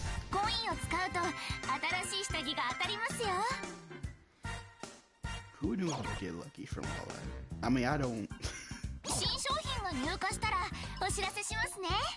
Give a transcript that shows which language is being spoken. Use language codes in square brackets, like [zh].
[ja] コインを使うと新しい下着が当たりますよ。 [en] Who knew how to get lucky from all that? I mean, I don't. [ja] 新商品が入荷したらお知らせしますね。